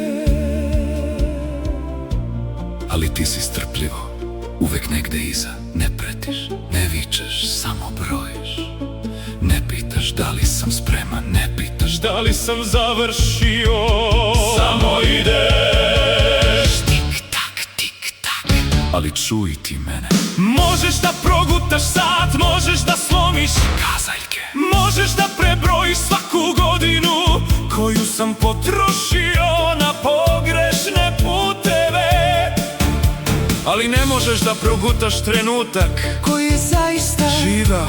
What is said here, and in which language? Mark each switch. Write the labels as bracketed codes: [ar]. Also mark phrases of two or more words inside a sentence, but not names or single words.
[sr] Ali ti si strpljivo, uvek negde iza. Ne pretiš, ne vičeš, samo brojiš. Ne pitaš da li sam spreman, ne pitaš da li sam završio. Samo ideš, tik tak, tik tak. Ali čuj ti mene. Možeš da progutaš sat, možeš da slomiš kazaljke, možeš da prebrojiš svaku godinu koju sam potrošio na pogrešne puteve. Ali ne možeš da progutaš trenutak koji je zaista živao.